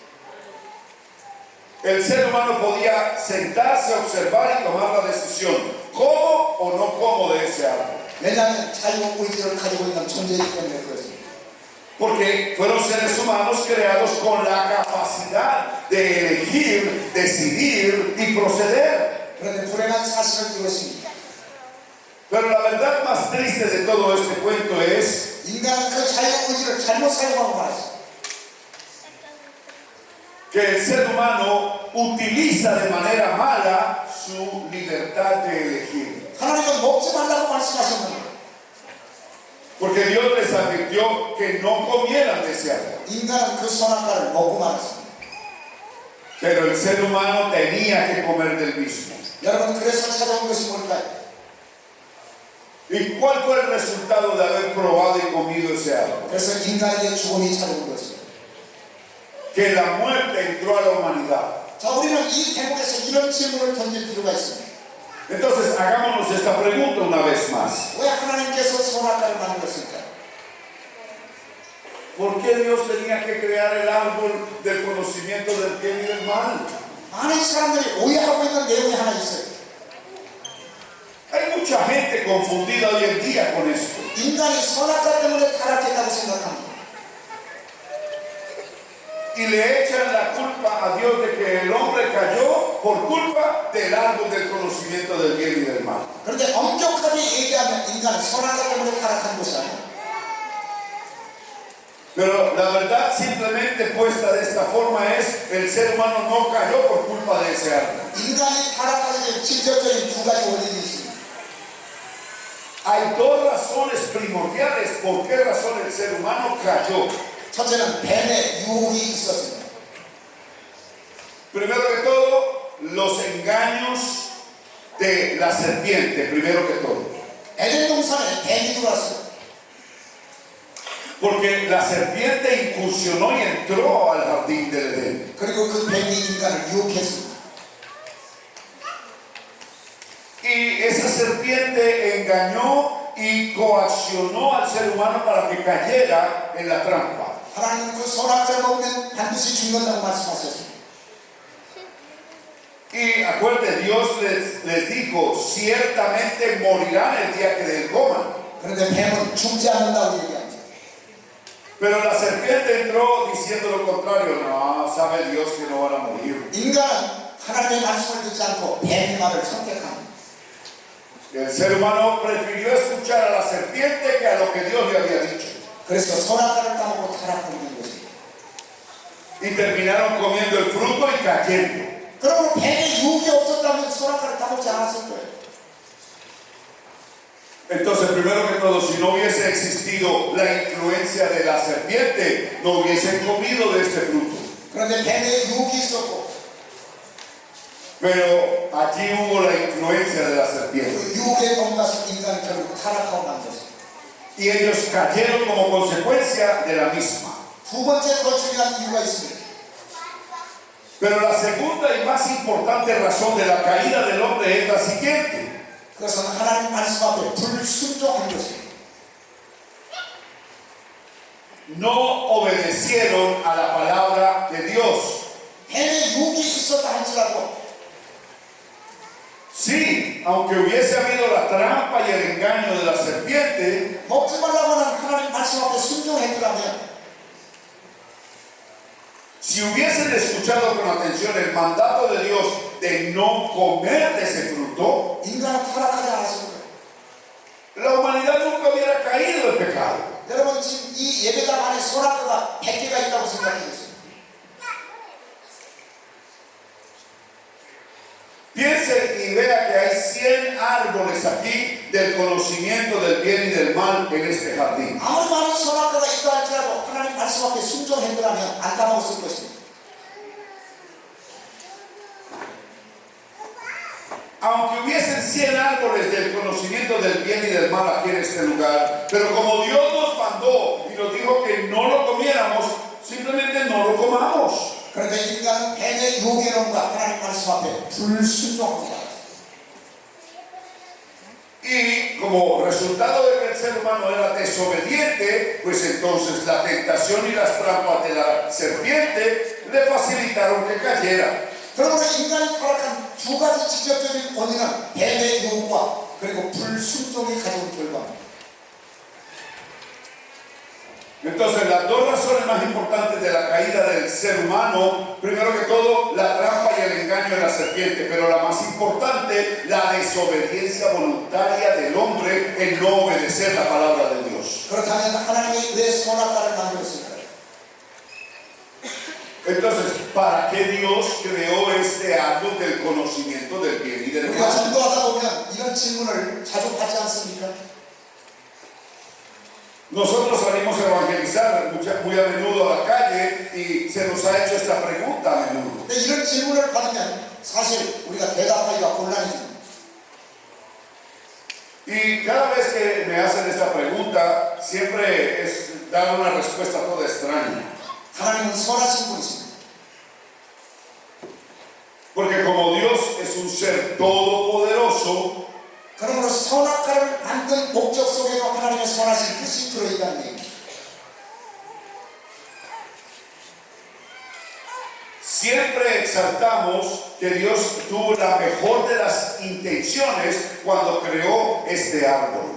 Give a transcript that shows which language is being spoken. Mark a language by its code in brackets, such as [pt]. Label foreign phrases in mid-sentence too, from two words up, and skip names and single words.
[es] El ser humano podía sentarse, observar y tomar la decisión, como o no como de ese árbol. [ko] 왜냐하면 자유의지를 가지고 있는 존재이기 때문에 그렇습니다. [es] Porque fueron seres humanos creados con la capacidad de elegir, decidir y proceder. [ko] 그런데 불행한 사실은 이것입니다. [es] Pero la verdad más triste de todo este cuento es [ko] 인간은 그 자유의지를 잘못 사용하고 말았습니다. [es] que el ser humano utiliza de manera mala su libertad de elegir. [ko] 하나님은 먹지 말라고 말씀하셨는데 [es] Porque Dios les advirtió que no comieran de ese árbol. [ko] 인간은 그 선악과를 먹고 말았습니다. [es] Pero el ser humano tenía que comer del mismo. [ko] 여러분 그래서 찾아온 것이 뭘까요? [es] ¿Y cuál fue el resultado de haber probado y comido ese árbol? [ko] 그래서 인간에게 죽음이 찾아온 것입니다. [es] Que la muerte entró a la humanidad. [ko] 자, 우리는 이 대목에서 이런 질문을 던질 필요가 있습니다. [es] Entonces, hagámonos esta pregunta una vez más. [ko] 왜 하나님께서 선악과를 만들었을까요? [es] ¿Por qué Dios tenía que crear el árbol del conocimiento del bien y del mal? [ko] 많은 사람들이 오해하고 있는 내용이 하나 있어요. [es] Hay mucha gente confundida hoy en día con esto. [ko] 인간이 선악과 때문에 타락했다고 생각합니다. [es] Y le echan la culpa a Dios de que el hombre cayó por culpa del árbol del conocimiento del bien y del mal. [ko] 그런데 엄격하게 얘기하면 인간은 선악과 때문에 타락한 것이 아니에요. [es] Pero la verdad simplemente puesta de esta forma es el ser humano no cayó por culpa de ese árbol. [ko] 인간이 타락하게 된 직접적인 두 가지 원인이 있습니다. [es] Hay dos razones primordiales por qué razón el ser humano cayó. [ko] 첫째는 뱀의 유혹이 있었습니다. [es] Primero que todo, los engaños de la serpiente, primero que todo. [ko] 에덴 동산에 뱀이 들어왔어요. [es] Porque la serpiente incursionó y entró al jardín del Edén. [ko] 그리고 그 뱀이 인간을 유혹했습니다. [es] Y esa serpiente engañó y coaccionó al ser humano para que cayera en la trampa. [ko] 하나님은 그 선악과를 먹으면 반드시 죽는다고 말씀하셨습니다. [es] Y acuérdense, Dios les dijo, ciertamente morirán el día que del coman. [ko] 그런데 뱀은 죽지 않는다고 얘기합니다. [es] Pero la serpiente entró diciendo lo contrario. No, sabe Dios que no van a morir. [ko] 인간은 하나님의 말씀을 듣지 않고 뱀의 말을 선택합니다. [es] El ser humano prefirió escuchar a la serpiente que a lo que Dios le había dicho. [ko] 그래서 선악과를 따먹고 타락하는 것입니다. [es] Y terminaron comiendo el fruto y cayendo. [ko] 그러면 뱀의 유혹이 없었다면 선악과를 따먹지 않았을 거예요. [es] Entonces, primero que todo, si no hubiese existido la influencia de la serpiente, no hubiesen comido de este fruto. [ko] 그런데 뱀의 유혹이 있었고 [es] Pero allí hubo la influencia de la serpiente. [ko] 그 유혹에 넘어가서 인간이 결국 타락하고 만 것입니다. [es] Y ellos cayeron como consecuencia de la misma. [ko] 두 번째 더 중요한 이유가 있습니다. [es] Pero la segunda y más importante razón de la caída del hombre es la siguiente. [ko] 그것은 하나님 말씀 앞에 불순종한 것입니다. [es] No obedecieron a la palabra de Dios. [ko] 뱀의 유혹이 있었다 할지라도 [es] Sí, aunque hubiese habido la trampa y el engaño de la serpiente, [ko] 먹지 말라고 하는 하나님 말씀 앞에 순종했더라면 [es] si hubiesen escuchado con atención el mandato de Dios de no comer de ese fruto, [ko] 인간은 타락하지 않았습니다. [es] la humanidad nunca hubiera caído en pecado. [ko] 여러분 지금 이 예배당 안에 소나크가 100개가 있다고 생각해 보세요. [es] Piense y vea que hay 100 árboles aquí del conocimiento del bien y del mal en este jardín. [ko] 아무리 많은 소나크가 있다 할지라도 하나님 말씀 앞에 순종했더라면 안 까먹었을 것입니다. [es] Aunque hubiesen 100 árboles del conocimiento del bien y del mal aquí en este lugar, pero como Dios nos mandó y nos dijo que no lo comiéramos, simplemente no lo comamos. [ko] 그런데 인간은 뱀의 유혹에론과 하나님 말씀 앞에 불순종합니다. [es] Y como resultado de que el ser humano era desobediente, pues entonces la tentación y las trampas de la serpiente le facilitaron que cayera. [ko] 그러므로 인간이 타락한 두 가지 직접적인 원인은 뱀의 유혹과 그리고 불순종이 가져온 결과입니다. [es] Entonces las dos razones más importantes de la caída del ser humano, primero que todo la trampa y el engaño de la serpiente, pero la más importante, la desobediencia voluntaria del hombre en no obedecer la palabra de Dios. [ko] 그렇다면 하나님이 왜 소나카를 만들었을까요? [es] Entonces, ¿para qué Dios creó este árbol del conocimiento del bien y del [ko] 우리가 [es] mal? [ko] 전도하다 보면 이런 질문을 자주 받지 않습니까? [es] Nosotros salimos a evangelizar muy a menudo a la calle y se nos ha hecho esta pregunta a menudo. [ko] 근데 이런 질문을 받으면 사실 우리가 대답하기가 곤란해집니다. [es] Y cada vez que me hacen esta pregunta, siempre es dar una respuesta toda extraña. [ko] 하나님은 선하신 분이십니다. [es] Porque como Dios es un ser todopoderoso, [ko] 그러므로 선악과를 만든 목적 속에도 하나님의 선하신 뜻이 들어있다는 얘기입니다. [es] siempre exaltamos que Dios tuvo la mejor de las intenciones cuando creó este árbol.